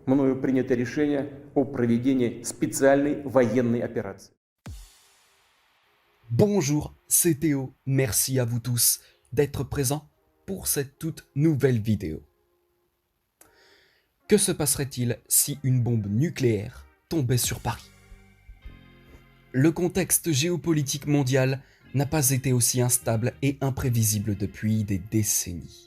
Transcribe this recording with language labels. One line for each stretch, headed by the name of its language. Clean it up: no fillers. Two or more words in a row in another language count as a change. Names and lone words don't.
Russian: мною принято решение о проведении специальной военной операции.
French: Bonjour, c'est Théo. Merci à vous tous d'être présents pour cette toute nouvelle vidéo. Que se passerait-il si une bombe nucléaire tombait sur Paris? Le contexte géopolitique mondial n'a pas été aussi instable et imprévisible depuis des décennies.